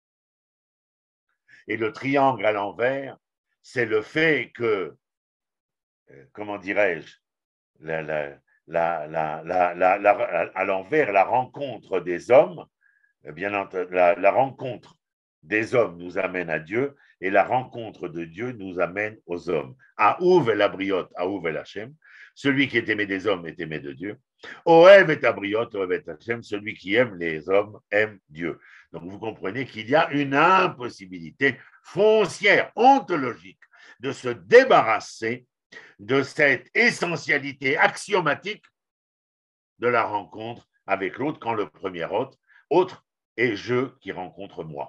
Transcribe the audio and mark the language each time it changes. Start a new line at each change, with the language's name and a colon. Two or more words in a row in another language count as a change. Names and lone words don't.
French: Et le triangle à l'envers, c'est le fait que, comment dirais-je, à l'envers, la rencontre des hommes bien entendu, la rencontre des hommes nous amène à Dieu et la rencontre de Dieu nous amène aux hommes.
Hebrew: אוהב את הבריות, אוהב את השם.
French: Celui qui est aimé des hommes est aimé de Dieu.
Hebrew: אוהב את הבריות, אוהב את השם.
French: Celui qui aime les hommes aime Dieu. Donc vous comprenez qu'il y a une impossibilité foncière, ontologique, de se débarrasser de cette essentialité axiomatique de la rencontre avec l'autre quand le premier autre est je qui rencontre moi.